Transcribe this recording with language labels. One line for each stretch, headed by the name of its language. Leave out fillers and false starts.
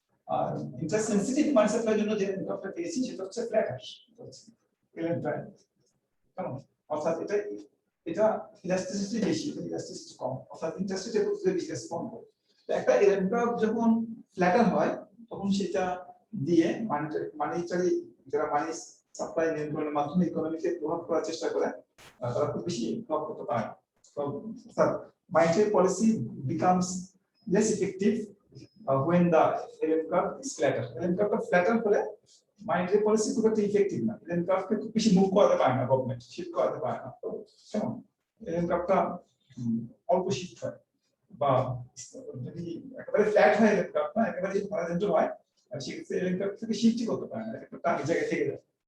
Bangla: আর interest sensitive মানি সাপ্লাইয়ের জন্য যে LN কার্ভটা পেয়েছি সেটা হচ্ছে ফ্ল্যাটার, এলএন প্রাইম, কেমন অর্থাৎ এটা ইলাস্টিসিটি বেশি, এটা ইলাস্টিসিটি কম, অর্থাৎ ইন্টারেস্ট রেটের উপর বেশি রেসপন্ড করে। তো একটা এলএন কার্ভ যখন ফ্ল্যাটার হয়, তখন সেটা দিয়ে মানিটারি যারা মানি সাপ্লাই নিয়ন্ত্রণের মাধ্যমে ইকোনমিকে প্রভাব করার চেষ্টা করে, তারা খুব বেশি প্রভাব করতে পারে।
English: So monetary policy becomes less effective when the LM curve is flatter.
Bangla: LM curve flatter হলে monetary policy খুব একটা ইফেক্টিভ না, LM curve কে খুব বেশি মুভ করাতে পারে না গভর্নমেন্ট, শিফট করাতে পারে না। তো কেমন LM curve অল্প শিফট হয়, বা যদি একেবারে ফ্ল্যাট হয় LM curve না, একেবারে যদি হরাইজন্টাল হয়, সেক্ষেত্রে LM curve থেকে শিফটই করতে পারে না, একটা টার্গেট জায়গায় থেকে যায়।